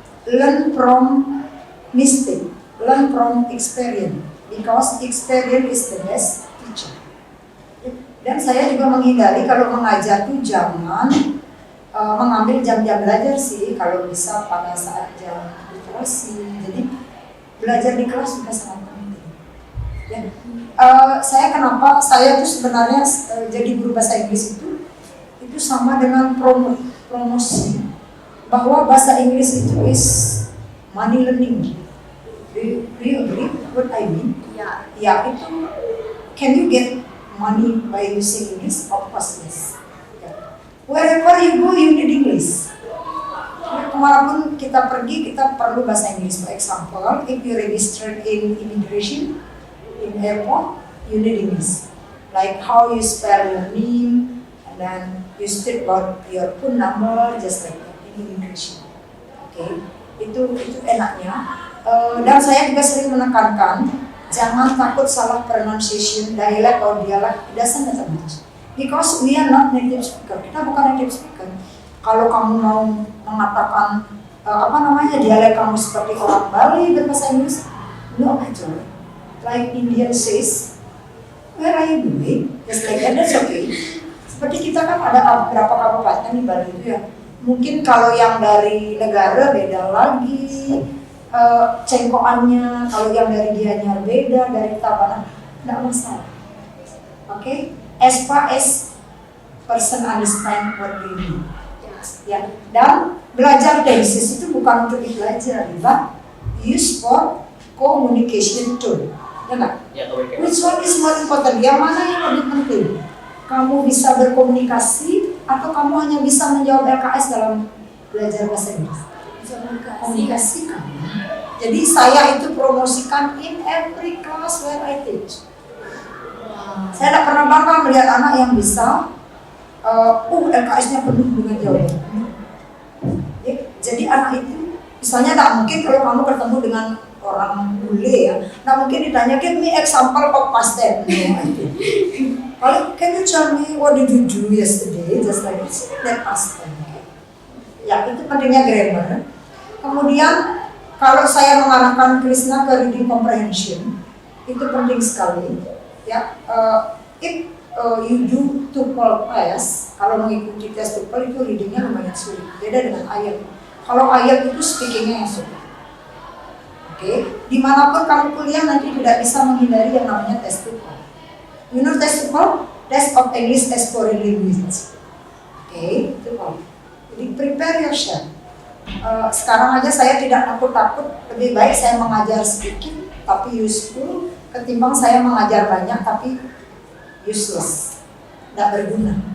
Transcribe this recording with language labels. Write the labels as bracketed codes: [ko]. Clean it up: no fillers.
[en] Learn from mistake, learn from experience, because experience is the best teacher. [id] Dan saya juga menghindari kalau mengajar tuh jangan mengambil jam-jam belajar sih, kalau bisa pada saat jam literasi. Jadi belajar di kelas juga sangat penting. Ya. Saya tuh sebenarnya jadi guru bahasa Inggris itu sama dengan promosi bahwa bahasa Inggris itu [en] is money learning. Do you agree what I mean? [id] Ya itu, [en] can you get money by using English? Of course yes. Wherever you go, you need English. [id] Kemanapun kita pergi, kita perlu bahasa Inggris. [en] For example, if you register in immigration, in airport, you need English. Like how you spell your name, and then you state about your phone number, just like that in immigration. [id] Okay, itu enaknya. Dan saya juga sering menekankan, jangan takut salah pronunciation, [en] dialect or dialect, it doesn't matter much. Because we are not native speaker, [id] kita bukan native speaker. Kalau kamu mau mengatakan dialek kamu seperti orang Bali berbahasa Inggris, [en] no actually. Like Indian says, where are you going? Just like that, that's okay. [id] Seperti kita kan ada beberapa kabupaten di Bali itu ya. Mungkin kalau yang dari negara beda lagi cengkoannya, kalau yang dari Gianyar beda, dari Tabanan, tidak masalah. [en] Okay? As far as person understand what we mean. [id] Ya, dan belajar tenses itu bukan untuk belajar, [en] but use for communication tool. [id] Ya nggak? [en] Which one is more important? [id] Yang mana yang lebih penting? Kamu bisa berkomunikasi atau kamu hanya bisa menjawab LKS dalam belajar bahasa Inggris? Komunikasi kamu. Jadi saya itu promosikan [en] in every class where I teach. [id] Saya tidak pernah bangga melihat anak yang bisa LKS-nya penuh dengan jawaban. Ya, jadi anak itu misalnya tak mungkin kalau kamu ketemu dengan orang bule ya, tak mungkin ditanya, [en] give me example of past tense. [id] Kalau [en] can you tell me what did you do yesterday? Just like that past tense. [id] Ya itu pentingnya grammar. Kemudian kalau saya mengarahkan Krisna ke reading comprehension, itu penting sekali. Ya, [en] if you do TOEFL test, [id] kalau mengikuti tes TOEFL itu readingnya lumayan sulit. Beda dengan IELTS. Kalau IELTS itu speakingnya yang sulit. Oke, dimanapun kamu kuliah nanti tidak bisa menghindari yang namanya tes TOEFL. [en] You know tes TOEFL? Test of English as Foreign Language. [id] Oke, TOEFL. Jadi [en] prepare yourself. [id] Sekarang aja saya tidak takut-takut. Lebih baik saya mengajar sedikit tapi [en] useful [id] ketimbang saya mengajar banyak tapi [en] useless, [id] tidak berguna.